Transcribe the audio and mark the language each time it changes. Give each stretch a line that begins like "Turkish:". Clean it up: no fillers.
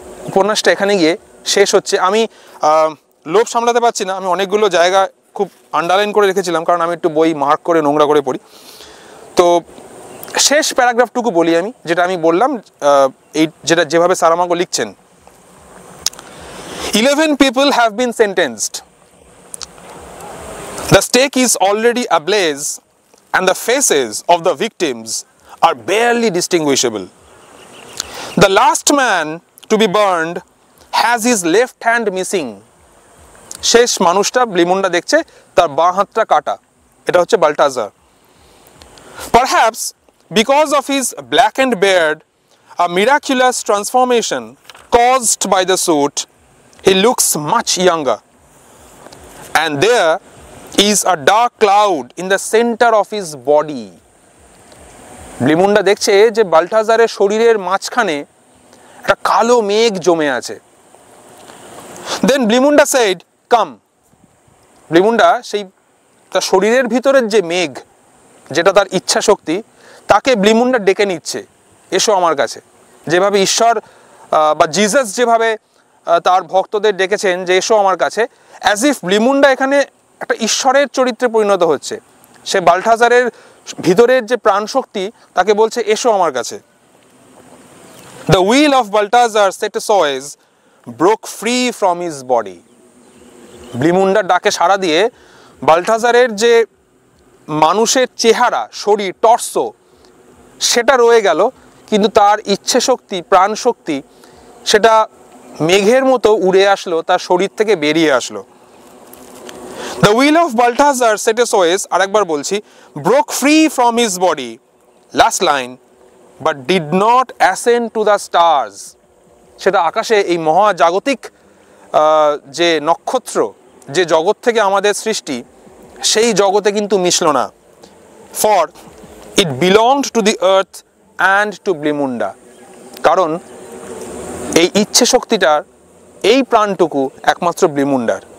Bangla: উপন্যাসটা এখানে গিয়ে শেষ হচ্ছে। আমি লোভ সামলাতে পারছি না, আমি অনেকগুলো জায়গা খুব আন্ডারলাইন করে রেখেছিলাম, কারণ আমি একটু বই মার্ক করে নোংরা করে পড়ি। তো শেষ প্যারাগ্রাফটুকু বলি আমি, যেটা আমি বললাম, যেটা যেভাবে সারামাগো লিখছেন।
English: 11 people have been sentenced. The stake is already ablaze and the faces of the victims are barely distinguishable. The last man to be burned has his left hand missing.
Bangla: শেষ মানুষটা ব্লিমুন্ডা দেখছে, তার বাঁ হাতটা কাটা। এটা হচ্ছে বাল্টাজার।
English: Perhaps because of his blackened beard, a miraculous transformation caused by the suit, he looks much younger. And there is a dark cloud in the center of his body.
Bangla: ব্লিমুন্ডা দেখছে যে বাল্টাজারের শরীরের মাঝখানে একটা কালো মেঘ জমে আছে।
English: Then Blimunda said, "Come."
Bangla: ব্লিমুন্ডা সেই তার শরীরের ভিতরের যে মেঘ, যেটা তার ইচ্ছা শক্তি, তাকে ব্লিমুন্ডা ডেকে নিচ্ছে, এসো আমার কাছে। যেভাবে ঈশ্বর বা জিসাস যেভাবে তার ভক্তদের ডেকেছেন যে এসো আমার কাছে,
English: as if
Bangla: ব্লিমুন্ডা এখানে একটা ঈশ্বরের চরিত্রে পরিণত হচ্ছে। সে বাল্টাজারের ভিতরের যে প্রাণশক্তি, তাকে বলছে এসো আমার কাছে।
English: The will of Baltazar Setosoes broke free from his body.
Bangla: ব্লিমুন্ডার ডাকে সাড়া দিয়ে বাল্টাজারের যে মানুষের চেহারা, শরীর, টর্সো, সেটা রয়ে গেল, কিন্তু তার ইচ্ছে শক্তি, প্রাণ শক্তি, সেটা মেঘের মতো উড়ে আসলো, তার শরীর থেকে বেরিয়ে আসলো।
English: The will of Baltazar Setosoes,
Bangla: আরেকবার বলছি,
English: broke free from his body, last line, but did not ascend to the stars.
Bangla: সেটা আকাশে এই মহাজাগতিক যে নক্ষত্র, যে জগৎ থেকে আমাদের সৃষ্টি, সেই জগতে কিন্তু মিশল না।
English: For it belonged to the earth and to Blimunda,
Bangla: কারণ এই ইচ্ছে শক্তিটার, এই প্রাণটুকু একমাত্র ব্লিমুন্ডার।